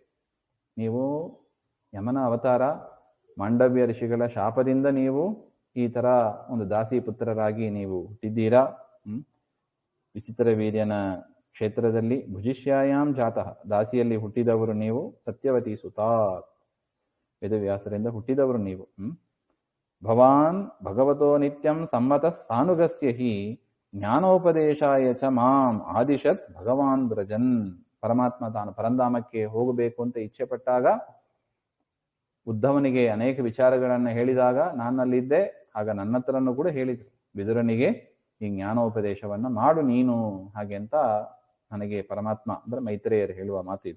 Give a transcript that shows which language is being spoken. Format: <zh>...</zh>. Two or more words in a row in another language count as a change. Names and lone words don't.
<kn>ನೀವು ಯಮನ ಅವತಾರ, ಮಾಂಡವ್ಯ ಋಷಿಗಳ ಶಾಪದಿಂದ ನೀವು ಈ ತರ ಒಂದು ದಾಸಿ ಪುತ್ರರಾಗಿ ನೀವು ಹುಟ್ಟಿದ್ದೀರಾ. ವಿಚಿತ್ರ ವೀರ್ಯನ ಕ್ಷೇತ್ರದಲ್ಲಿ</kn> <sa>ಭುಜಿಷ್ಯಾಯಾಮ್ ಜಾತಃ,</sa> <kn>ದಾಸಿಯಲ್ಲಿ ಹುಟ್ಟಿದವರು ನೀವು. ಸತ್ಯವತಿ ಸುತಾ, ವೇದವ್ಯಾಸರಿಂದ ಹುಟ್ಟಿದವರು ನೀವು.</kn> <sa>ಭವಾನ್ ಭಗವತೋ ನಿತ್ಯಂ ಸಮ್ಮತ ಸಾನುಗಸ್ಯ ಹಿ ಜ್ಞಾನೋಪದೇಶಾಯ ಚ ಮಾಂ ಆದಿಶತ್ ಭಗವಾನ್ ಬ್ರಜನ್.</sa> <kn>ಪರಮಾತ್ಮ ತಾನು ಪರಂಧಾಮಕ್ಕೆ ಹೋಗಬೇಕು ಅಂತ ಇಚ್ಛೆ ಪಟ್ಟಾಗ ಉದ್ಧವನಿಗೆ ಅನೇಕ ವಿಚಾರಗಳನ್ನು ಹೇಳಿದಾಗ ನಾನಲ್ಲಿದ್ದೆ. ಆಗ ನನ್ನ ಹತ್ರನೂ ಕೂಡ ಹೇಳಿದ್ರು, ವಿದುರನಿಗೆ ಈ ಜ್ಞಾನೋಪದೇಶವನ್ನ ಮಾಡು ನೀನು, ಹಾಗೆ ಅಂತ ನನಗೆ ಪರಮಾತ್ಮ ಅಂದ್ರೆ ಮೈತ್ರೇಯರು ಹೇಳುವ ಮಾತು ಇದು.</kn>